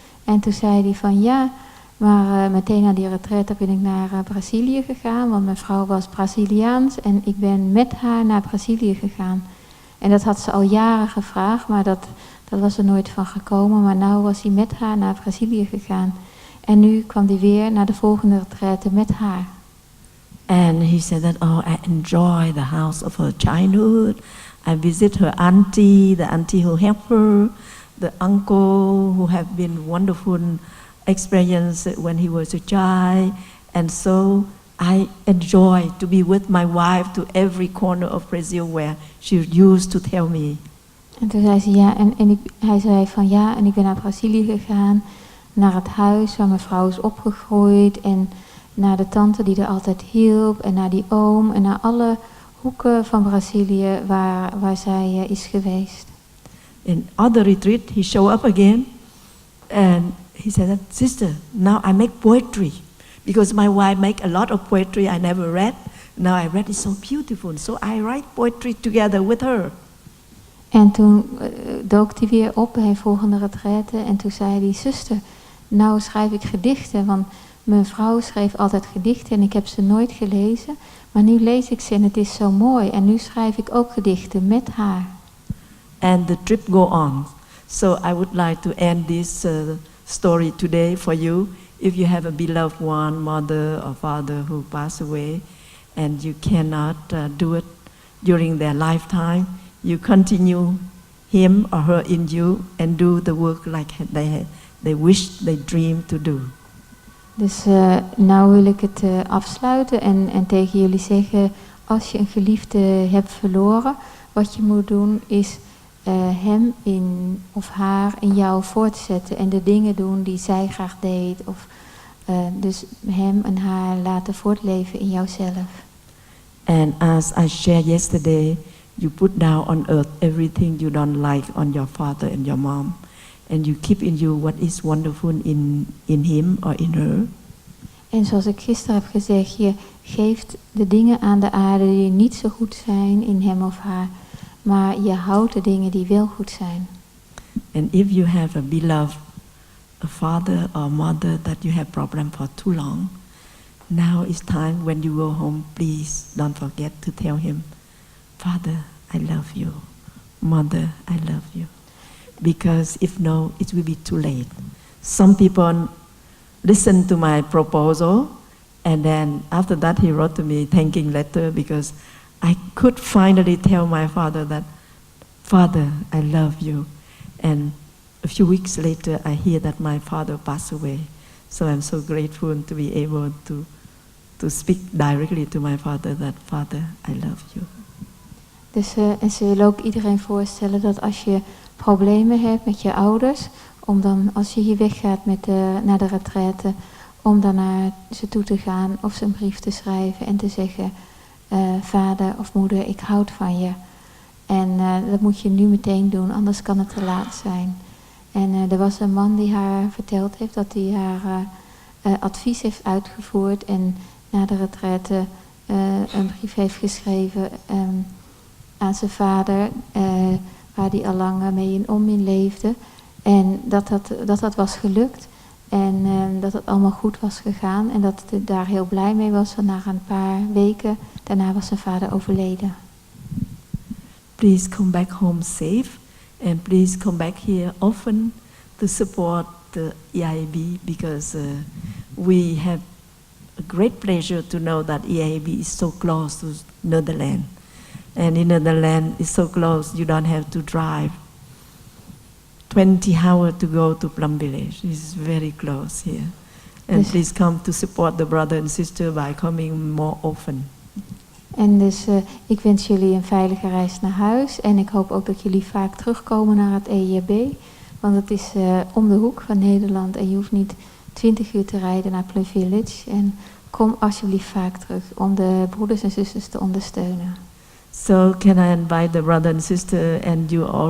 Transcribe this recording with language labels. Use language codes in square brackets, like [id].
[nl] En toen zei hij van ja, maar meteen na die retraite ben ik naar Brazilië gegaan. Want mijn vrouw was Braziliaans en ik ben met haar naar Brazilië gegaan. En dat had ze al jaren gevraagd, maar dat was er nooit van gekomen. Maar nou was hij met haar naar Brazilië gegaan. En nu kwam hij weer naar de volgende retraite met haar. [en] And he said that, I enjoy the house of her childhood. I visit her auntie, the auntie who helped her, the uncle who have been wonderful experience when he was a child. And so I enjoy to be with my wife to every corner of Brazil where she used to tell me. [nl] En toen zei ze ja, hij zei van ja, en ik ben naar Brazilië gegaan, naar het huis waar mijn vrouw is opgegroeid en naar de tante die er altijd hielp en naar die oom en naar alle hoeken van Brazilië waar zij is geweest. [en] In other retreat, he showed up again and he said, sister, now I make poetry because my wife make a lot of poetry I never read. Now I read it so beautiful, so I write poetry together with her. [nl] En toen dook hij weer op bij een volgende retraite en toen zei hij, zuster, nou schrijf ik gedichten, want mijn vrouw schreef altijd gedichten en ik heb ze nooit gelezen, maar nu lees ik ze en het is zo mooi en nu schrijf ik ook gedichten met haar. [en] And the trip go on. So I would like to end this story today for you. If you have a beloved one, mother or father who passed away, and you cannot do it during their lifetime, you continue him or her in you and do the work like they wish, they dream to do. [nl] Dus nou wil ik het afsluiten en tegen jullie zeggen, als je een geliefde hebt verloren, wat je moet doen is hem in of haar in jou voortzetten en de dingen doen die zij graag deed. Of dus hem en haar laten voortleven in jouzelf. [en] And as I shared yesterday, you put down on earth everything you don't like on your father and your mom. And you keep in you what is wonderful in him or in her. [nl] En zoals ik gisteren heb gezegd, je geeft de dingen aan de aarde die niet zo goed zijn in hem of haar. Maar je houdt de dingen die wel goed zijn. [en] And if you have a beloved a father or mother that you have problem for too long, now is time when you go home, please don't forget to tell him, Father, I love you. Mother, I love you. Because if no, it will be too late. Some people listen to my proposal, and then after that he wrote to me thanking letter because I could finally tell my father that, Father, I love you. And a few weeks later, I hear that my father passed away. So I'm so grateful to be able to speak directly to my father that, Father, I love you. [nl] Dus, en ze willen ook iedereen voorstellen dat als je problemen hebt met je ouders, om dan als je hier weggaat naar de retraite, om dan naar ze toe te gaan of ze een brief te schrijven en te zeggen, vader of moeder, ik houd van je. En dat moet je nu meteen doen, anders kan het te laat zijn. En er was een man die haar verteld heeft dat hij haar advies heeft uitgevoerd en na de retraite een brief heeft geschreven aan zijn vader, waar hij al lang mee in onmin leefde. En dat was gelukt en dat het allemaal goed was gegaan en dat hij daar heel blij mee was. Want na een paar weken daarna was zijn vader overleden. [en] Please come back home safe and please come back here often to support the EIAB because we have a great pleasure to know that EIAB is so close to Netherlands. And in Netherlands it's so close you don't have to drive 20 hours to go to Plum Village. It's very close here. And please come to support the brother and sister by coming more often. [nl] En dus ik wens jullie een veilige reis naar huis. En ik hoop ook dat jullie vaak terugkomen naar het EIAB. Want het is om de hoek van Nederland. En je hoeft niet 20 uur te rijden naar Plum Village. En kom alsjeblieft vaak terug om de broeders en zusters te ondersteunen. [en] So can I invite the brother and sister and you all